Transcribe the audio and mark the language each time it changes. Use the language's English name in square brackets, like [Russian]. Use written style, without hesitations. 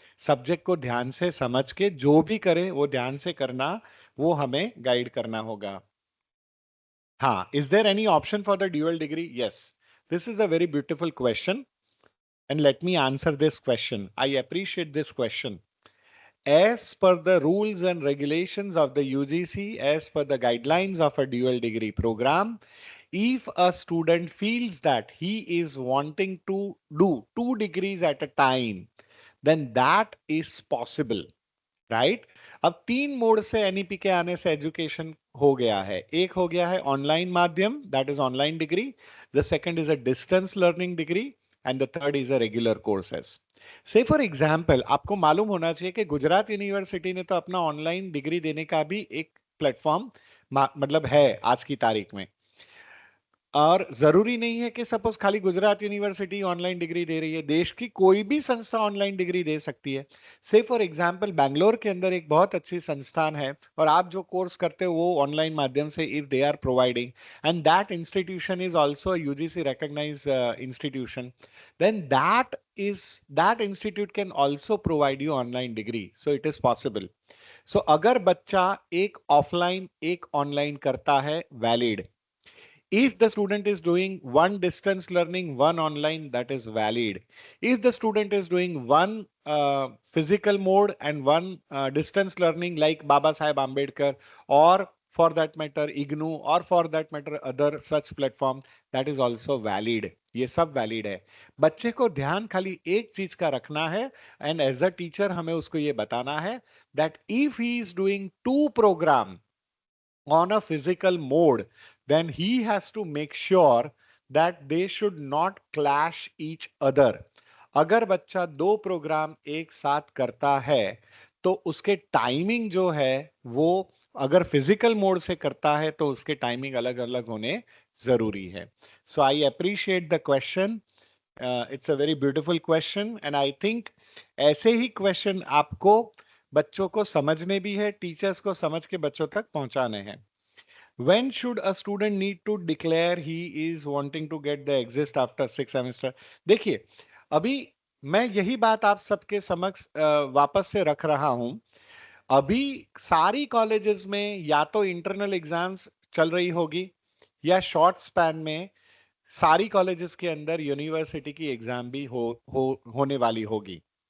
[Hindi] Subject को ध्यान से समझ के जो भी करें वो ध्यान से करना, वो हमें गाइड करना होगा। [English] हाँ, is there any option for the dual degree? Yes, this is a very beautiful question and let me answer this question. I appreciate this question. As per the rules and regulations of the UGC, as per the guidelines of a dual degree program, if a student feels that he is wanting to do 2 degrees at a time, then that is possible. [Hindi] Right अब 3 mode से NEP के आने से education हो गया है। एक हो गया है ऑनलाइन माध्यम, [English] That is online degree. The second is a distance learning degree and the third is a regular courses. [Hindi] से फॉर एग्जांपल आपको मालूम होना चाहिए कि गुजरात यूनिवर्सिटी ने तो अपना ऑनलाइन डिग्री देने का भी एक प्लेटफॉर्म मतलब है आज की तारीख में। और जरूरी नहीं है कि सपोज खाली गुजरात यूनिवर्सिटी ऑनलाइन डिग्री दे रही है, देश की कोई भी संस्था ऑनलाइन डिग्री दे सकती है। [English] say for example [Hindi] बैंगलोर के अंदर एक बहुत अच्छी संस्थान है और आप जो कोर्स करते हो वो ऑनलाइन माध्यम से [English] If they are providing and that institution is also UGC recognised institution, then that institute can also provide you online degree, so it is possible. [Hindi] सो अगर बच्चा एक ऑफलाइन एक ऑनलाइन करता है, valid. [English] If the student is doing one distance learning, one online, that is valid. If the student is doing one physical mode and one distance learning like Baba Saheb Ambedkar, or for that matter IGNU, or for that matter other such platform, that is also valid. [Hindi] ये सब valid है। बच्चे को ध्यान खाली एक चीज का रखना है [English] and as a teacher [Hindi] हमें उसको ये बताना है [English] That if he is doing 2 program on a physical mode, then he has to make sure that they should not clash each other. [Hindi] अगर बच्चा 2 प्रोग्राम एक साथ करता है तो उसके टाइमिंग जो है वो, अगर फिजिकल मोड से करता है तो उसके टाइमिंग अलग अलग होने जरूरी है। [English] So I appreciate the question. It's a very beautiful question and I think [Hindi] ऐसे ही क्वेश्चन आपको बच्चों को समझने भी है, टीचर्स को समझ के बच्चों तक पहुंचाने हैं। [English] When should a student need to declare he is wanting to get the exist after 6 semester? [Hindi] देखिए, अभी मैं यही बात आप सबके समक्ष वापस से रख रहा हूं। अभी सारी कॉलेजेस में या तो इंटरनल एग्जाम्स चल रही होगी या शॉर्ट स्पैन में सारी कॉलेजेस के अंदर यूनिवर्सिटी की एग्जाम भी होने वाली होगी।